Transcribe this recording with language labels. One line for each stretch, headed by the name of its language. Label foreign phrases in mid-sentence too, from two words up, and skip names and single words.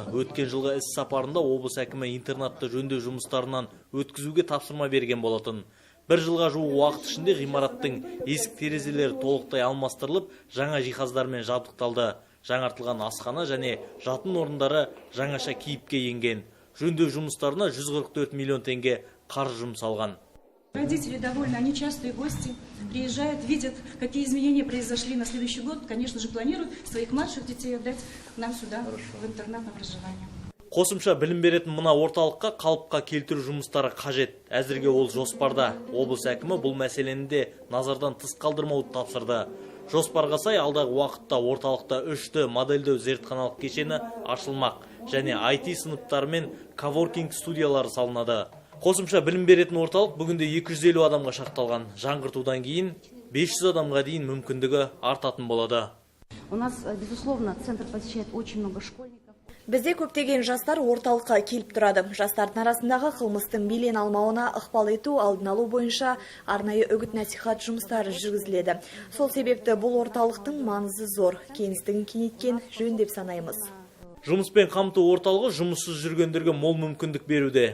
Kazakh: Өткен жылғы іс сапарында облыс әкімі интернатты жөндеу жұмыстарынан өткізуге тапсырма берген болатын. Бір жылға жуық уақыт ішінде ғимараттың есік терезелері толықтай алмастырылып, жаңа жиһаздармен жабдықталды. Жаңартылған асхана және жатын орындары жаңаша кейіпке енген. Жөндеу жұмыстарына 144 миллион теңге қаржы жұмсалған.
Russian: Родители довольны, они частые гости, приезжают, видят, какие изменения произошли на следующий год. Конечно же, планируют своих младших детей отдать нам сюда, в интернат на проживание.
Kazakh: Қосымша білім беретін мына орталыққа қалыпқа келтіру жұмыстары қажет. Әзірге ол жоспарда. Облыс әкімі бұл мәселені де назардан тыс қалдырмауды тапсырды. Жоспарға сай алдағы уақытта орталықта 3D модельдеу зертханалық кешені ашылмақ және IT сыныптары мен коворкинг студиялары салынады. Қосымша білім беретін орталық бүгінде 250 адамға шақталған. Жаңғыртудан кейін 500 адамға дейін мүмкіндігі артатын болады.
Russian: У нас, безусловно, центр посещает очень много школьников.
Kazakh: Бізде көптеген жастар орталыққа келіп тұрады. Жастардың арасындағы қылмыстың белең алмауына ықпал ету, алдын алу бойынша арнайы үгіт-насихат жұмыстары жүргізіледі. Сол себепті бұл орталықтың маңызы зор, кеңістігін кеңейткен жөн деп санаймыз. Жұмыспен қамту орталығы жұмыссыз жүргендерге мол мүмкіндік беруде.